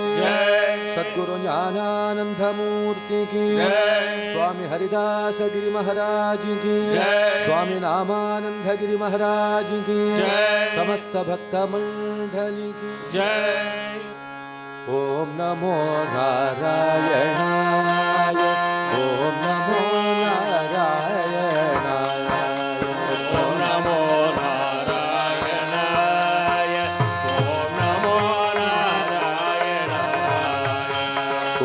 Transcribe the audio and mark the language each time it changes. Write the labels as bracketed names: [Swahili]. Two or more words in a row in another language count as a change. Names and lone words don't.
[Telugu] జయ సద్గురు జ్ఞానానందమూర్తికి జయ స్వామి హరిదాసగిరి మహారాజుకి జయ స్వామి నామానందగిరి మహారాజుకి జయ సమస్త భక్త మండలికి జయ [Sanskrit] ఓం నమో నారాయణాయ ఓం నమో నారాయణాయ ఓం నమో నారాయణాయ ఓం నమో నారాయణాయ